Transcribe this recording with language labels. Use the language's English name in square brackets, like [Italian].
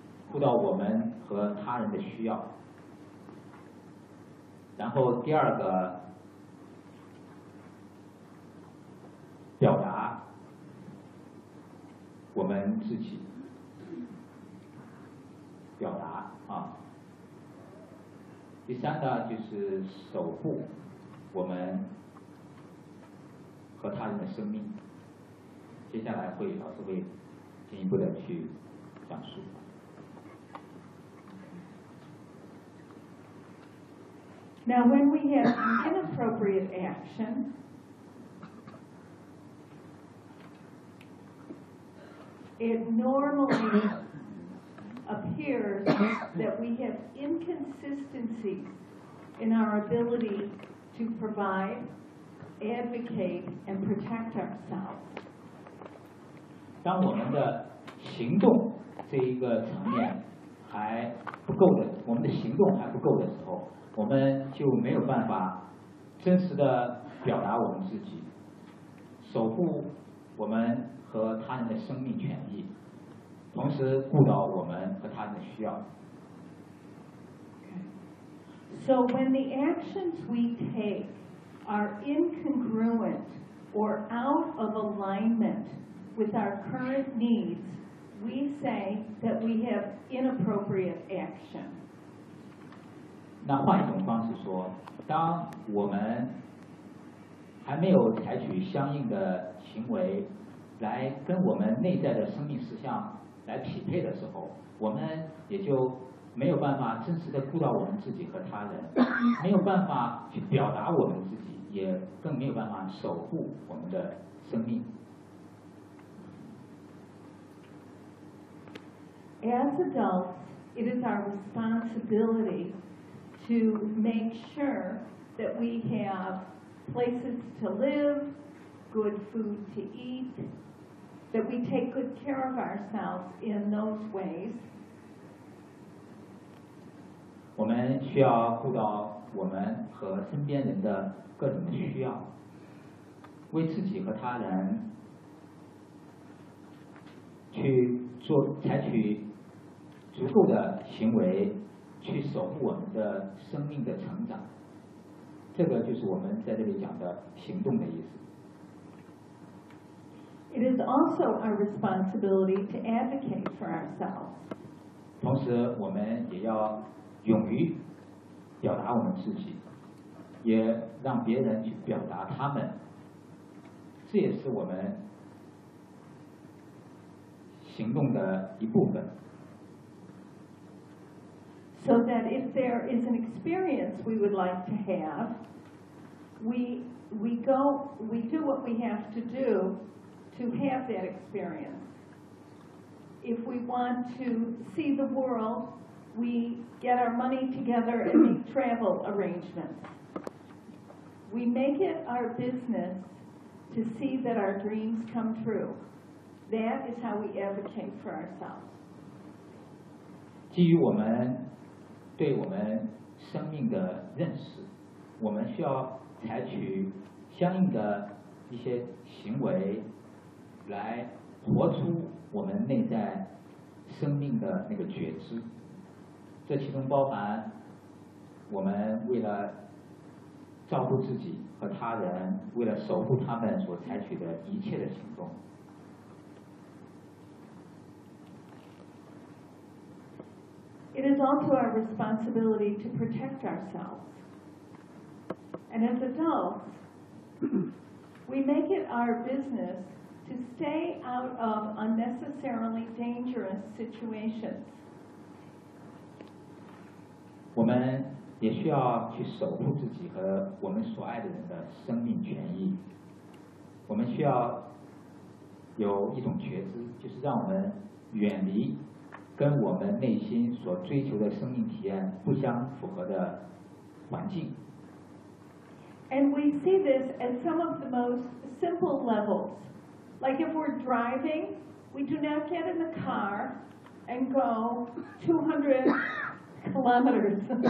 [Chinese] 顾到我们和他人的需要，然后第二个表达我们自己，表达啊。第三个就是守护我们和他人的生命，接下来会老师会进一步的去讲述。 [English] Now, when we have inappropriate action, it normally appears that we have inconsistencies in our ability to provide, advocate, and protect ourselves. [Chinese] 当我们的行动这一个层面还不够的，我们的行动还不够的时候，我们就没有办法真实的表达我们自己，守护我们和他人的生命权益，同时顾到我们和他人的需要。 [English] So when the actions we take are incongruent or out of alignment with our current needs, we say that we have inappropriate action. [Chinese] 那换一种方式说，当我们还没有采取相应的行为来跟我们内在的生命实相来匹配的时候，我们也就没有办法真实的顾到我们自己和他人，没有办法去表达我们自己，也更没有办法守护我们的生命。 [English] As adults, it is our responsibilityto make sure that we have places to live, good food to eat, that we take good care of ourselves in those ways. [Chinese] 我们需要顾到我们和身边人的各种的需要，为自己和他人去做，采取足够的行为去守护我们的生命的成长，这个就是我们在这里讲的行动的意思。 [English] It is also our responsibility to advocate for ourselves. [Chinese] 同时，我们也要勇于表达我们自己，也让别人去表达他们。这也是我们行动的一部分。 [English] So that if there is an experience we would like to have, we do what we have to do to have that experience. If we want to see the world, we get our money together and make travel arrangements. We make it our business to see that our dreams come true. That is how we advocate for ourselves. [Chinese] 基于我们对我们生命的认识，我们需要采取相应的一些行为来活出我们内在生命的那个觉知，这其中包含我们为了照顾自己和他人，为了守护他们所采取的一切的行动。 [English] It is also our responsibility to protect ourselves. And as adults, we make it our business to stay out of unnecessarily dangerous situations. [Chinese] 我们也需要去守护自己和我们所爱的人的生命权益。我们需要有一种觉知，就是让我们远离跟我们内心所追求的生命体验不相符合的环境。 [English] And we see this at some of the most simple levels. Like if we're driving, we do not get in the car and go 200 kilometers.